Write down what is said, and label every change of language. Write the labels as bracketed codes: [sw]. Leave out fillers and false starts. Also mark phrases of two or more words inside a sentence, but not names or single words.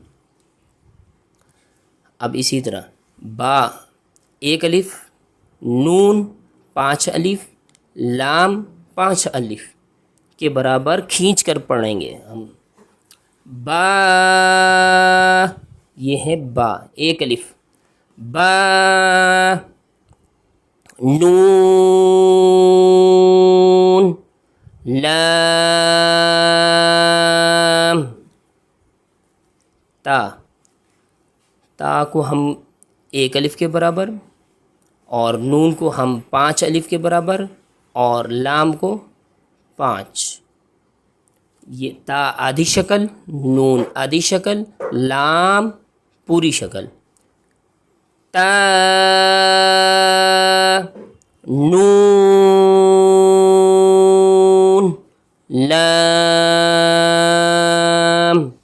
[ur] اب اسی طرح با 1 الف نون 5 الف لام 5 الف کے برابر کھینچ کر پڑھیں گے ہم. با یہ ہے با 1 الف با. نون لام تا. تا کو ہم 1 الف کے برابر اور نون کو ہم 5 الف کے برابر اور لام کو 5. یہ تا آدھی شکل نون آدھی شکل لام پوری شکل. تا نون لام.